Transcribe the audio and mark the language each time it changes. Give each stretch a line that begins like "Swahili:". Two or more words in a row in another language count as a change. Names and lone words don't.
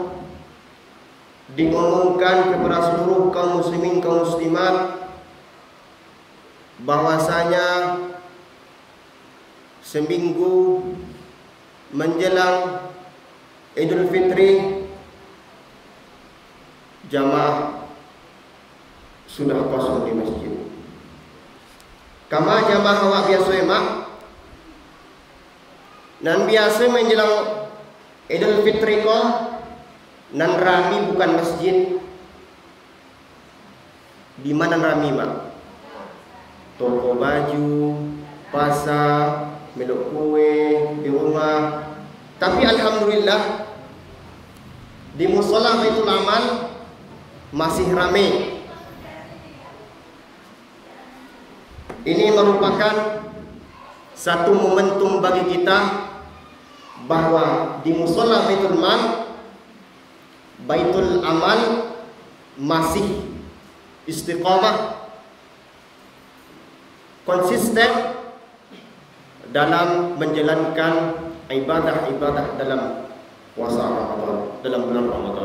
Indonesian: Diumumkan kepada seluruh kaum muslimin kaum muslimat bahwasanya seminggu menjelang Idul Fitri jamaah sudah kosong di masjid.
Minangkabau: Kama jamaah awak biasa mak, nan biasa menjelang Idul Fitri ko nan rami bukan masjid. Di mana rami mak?
Indonesian: Toko baju, pasar, meluk kue di rumah. Tapi alhamdulillah di mushola Baitul Aman masih ramai. Ini merupakan satu momentum bagi kita bahwa di mushola Baitul Aman masih istiqamah, konsisten dalam menjalankan ibadah-ibadah dalam puasa Ramadan, dalam bulan Ramadan.